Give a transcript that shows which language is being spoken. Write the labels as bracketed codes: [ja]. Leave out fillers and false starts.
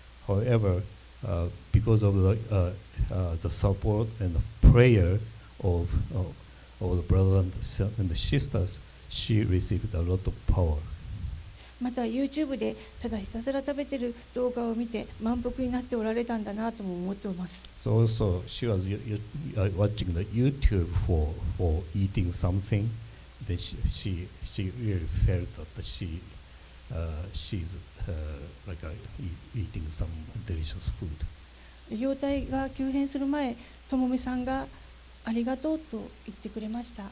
[en] However, because of the support and the prayer of the brothers and the sisters, she received a lot of power. [ja] また YouTube でただひたすら食べてる動画を見て満腹になっておられたんだなとも思っています。 [en] So also she was watching the YouTube for eating something, then she really felt that she's like eating some delicious food. [ja] 容態が急変する前、ともみさんがありがとうと言ってくれました。